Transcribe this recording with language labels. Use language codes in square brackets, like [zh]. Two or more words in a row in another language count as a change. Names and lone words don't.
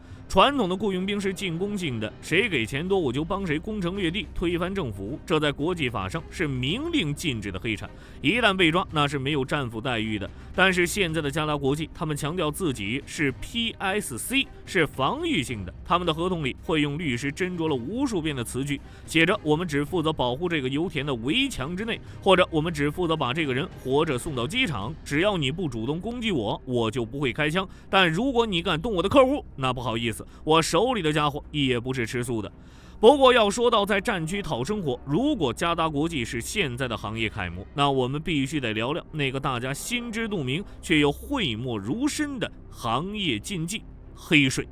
[zh] 傳統的雇傭兵是進攻性的，誰給錢多我就幫誰攻城略地、推翻政府，這在國際法上是明令禁止的黑產，一旦被抓那是沒有戰俘待遇的。但是現在的加達國際，他們強調自己是 PSC， 是防禦性的，他們的合同裡會用律師斟酌了無數遍的詞句，寫着我們只負責保護這個油田的圍牆之內，或者我們只負責把這個人活着送到機場，只要你不主動攻擊我，我就不會開槍，但如果你敢動我的客戶，那不好意思，我手裡的家伙也不是吃素的。不過要說到在戰區討生活，如果加達國際是現在的行業楷模，那我們必須得聊聊那個大家心知肚明卻又諱莫如深的行業禁忌——黑水。